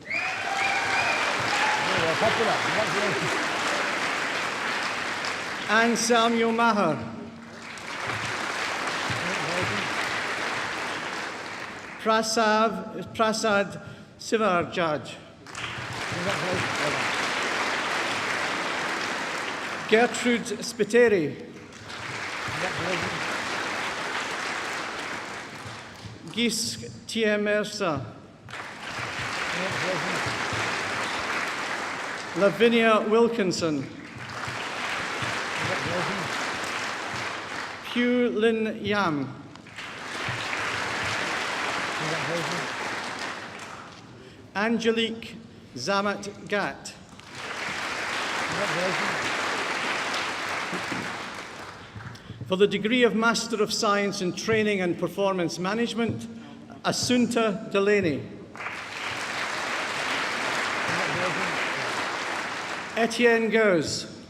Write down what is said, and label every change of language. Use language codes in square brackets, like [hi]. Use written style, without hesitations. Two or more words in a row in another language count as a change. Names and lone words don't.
[en] Anne Samuel Maher. Prasad Sivarjaj. Gertrude Spiteri. Gis Tiemersa. Lavinia Wilkinson. Hugh Lin Yam. Angelique Zamat Gat. For the degree of Master of Science in Training and Performance Management, Assunta Delaney. Etienne Gers.